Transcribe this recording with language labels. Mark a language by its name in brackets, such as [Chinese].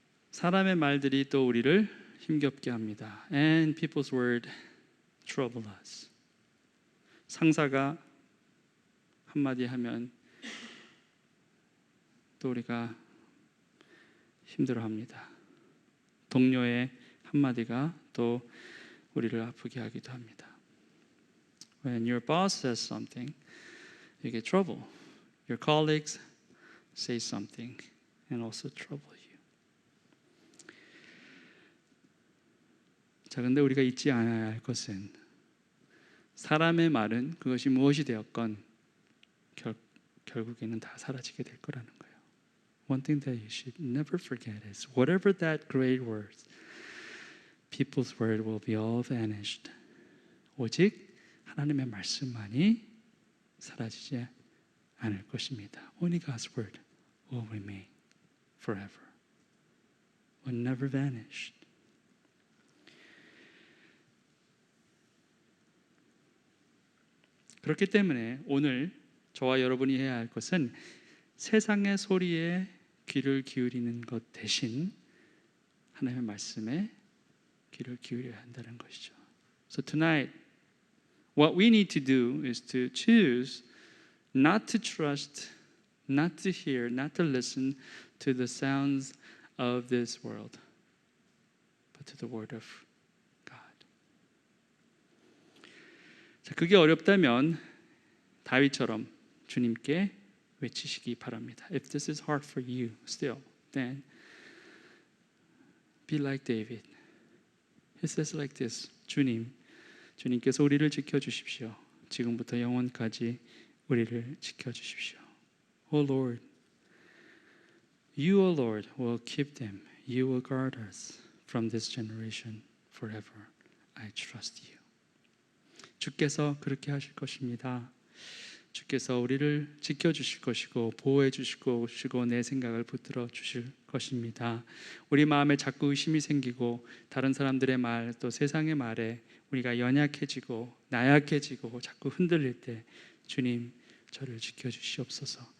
[Korean] 사람의 말들이 또 우리를 힘겹게 합니다. [English] And people's word trouble us. [Korean] 상사가 한마디 하면 또 우리가 힘들어합니다. 동료의 한마디가 또 우리를 아프게 하기도 합니다. [English] When your boss says something, you get trouble. Your colleagues say something and also trouble you. [Korean] 자, 근데 우리가 잊지 않아야 할 것은 사람의 말은 그것이 무엇이 되었건 결국에는 다 사라지게 될 거라는 거예요. [English] One thing that you should never forget is whatever that great word, people's word will be all vanished. [Korean] 오직 하나님의 말씀만이 사라지지 않을 것입니다. [English] Only God's word will remain forever. Will never vanish. [Korean] 그렇기 때문에 오늘 저와 여러분이 해야 할 것은 세상의 소리에 귀를 기울이는 것 대신 하나님의 말씀에 귀를 기울여야 한다는 것이죠. [English] So tonight, what we need to do is to choose not to trust, not to hear, not to listen to the sounds of this world, but to the word of God. [Korean] 자, 그게 어렵다면 다윗처럼 주님께 외치시기 바랍니다. [English] If this is hard for you still, then be like David. He says like this. [Korean] 주님께서 우리를 지켜주십시오. 지금부터 영원까지 우리를 지켜주십시오. [English] Oh Lord, You, O Lord, will keep them. You will guard us from this generation forever. I trust You. [Korean] 주께서 그렇게 하실 것입니다. 주께서 우리를 지켜주실 것이고 보호해 주실 것이고 내 생각을 붙들어 주실 것입니다. 우리 마음에 자꾸 의심이 생기고 다른 사람들의 말 또 세상의 말에 우리가 연약해지고 나약해지고 자꾸 흔들릴 때 주님 저를 지켜주시옵소서.